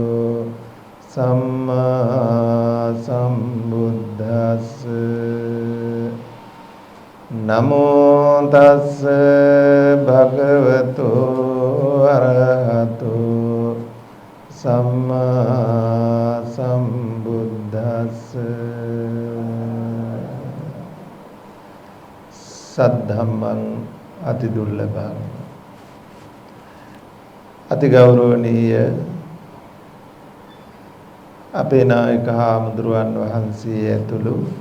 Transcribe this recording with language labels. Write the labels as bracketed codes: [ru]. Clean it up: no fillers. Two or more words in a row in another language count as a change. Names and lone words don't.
[pi] සම්මා සම්බුද්දස්ස නමෝ තස්ස භගවතු අරහතු සම්මා සම්බුද්දස්ස [si] සද්ධම්මං අති දුර්ලභං අති ගෞරවනීය අපේ නායක හාමුදුරුවන් වහන්සේ ඇතුළු